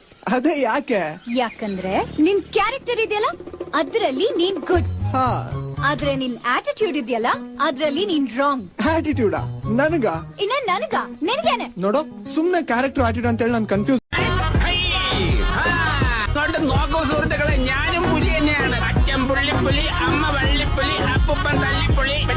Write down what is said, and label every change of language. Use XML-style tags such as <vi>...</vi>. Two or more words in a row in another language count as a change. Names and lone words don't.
<kn>ಅದೇ ಯಾಕೆ? ಯಾಕಂದ್ರೆ ನಿನ್ ಕ್ಯಾರೆಕ್ಟರ್ ಇದೆಯಲ್ಲ ಅದ್ರಲ್ಲಿ ನೀನ್ ಗುಡ್, ಹಾ. ಆದ್ರೆ ನಿನ್ ಆಟಿಟ್ಯೂಡ್ ಇದೆಯಲ್ಲ ಅದ್ರಲ್ಲಿ ನೀನ್ ರಾಂಗ್. ಆಟಿಟ್ಯೂಡ ನನಗ? ಇನ್ನ ನನಗ ನಿನ್ಗೇನೆ ನೋಡೋ, ಸುಮ್ನೆ ಕ್ಯಾರೆಕ್ಟರ್ ಆಟಿಟ್ಯೂಡ್ ಅಂತ ಹೇಳಿ ನಾನು ಕನ್ಫ್ಯೂಸ್.</kn> <ml>നോക്കൂ സുഹൃത്തുക്കളെ, ഞാനും പുലി തന്നെയാണ്. അച്ഛൻ പുള്ളിപ്പുലി, അമ്മ വള്ളിപ്പുലി, അപ്പൂപ്പൻ തള്ളിപ്പുലി.</ml>